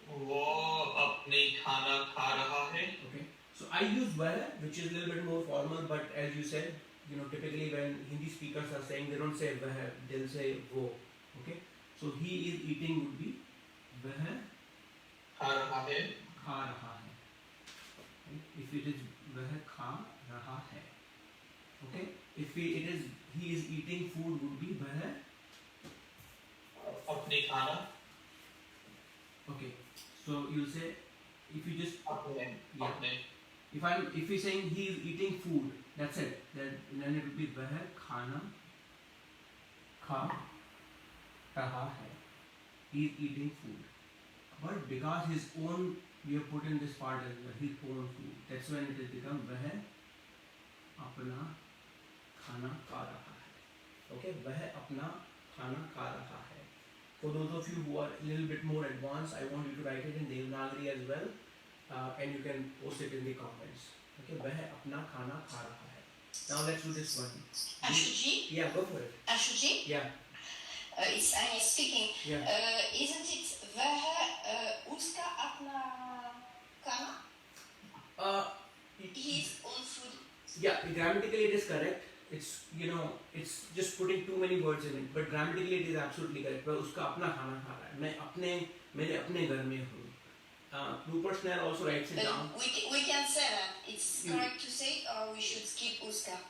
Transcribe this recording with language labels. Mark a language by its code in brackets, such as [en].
[hi] वो अपने खाना खा रहा है. [en] Okay, so I use वह, which is a little bit more formal, but as you said, typically when Hindi speakers are saying, they don't say वह, they'll say वो. Okay, so he is eating would be वह [hi] खा रहा है. खा रहा है. [en] If it is [hi] वह खा रहा है. [en] Okay, if it is he is eating food would be वह [hi] अपने खाना. [en] Okay, so you'll say, if you just [hi] अपने. [en] if you're saying he is eating food, that's it. Then it would be [hi] वह खाना खा रहा है. [en] He is eating food. But because his own, we have put in this part as well, his own food. That's when it has become [hi] वह अपना खाना खा रहा है. Okay, वह अपना खाना खा रहा है. [en] For those of you who are a little bit more advanced, I want you to write it in Devanagari as well, and you can post it in the comments. [hi] Okay, वह अपना खाना खा रहा है. [en] Now let's do this one. Ashuji? Yeah, go for it. Ashuji? Yeah. It's Anya speaking. Yeah. [hi] Isn't it वह उसका अपना खाना? [en] His own food. Yeah, grammatically it is correct. It's it's just putting too many words in it, but grammatically it is absolutely correct. [hi] वह उसका अपना खाना खा रहा है. मेरे अपने घर में हूँ. [en] Rupert Snell also writes it But down. we can say that. It's You- correct to say, or we should skip Uska.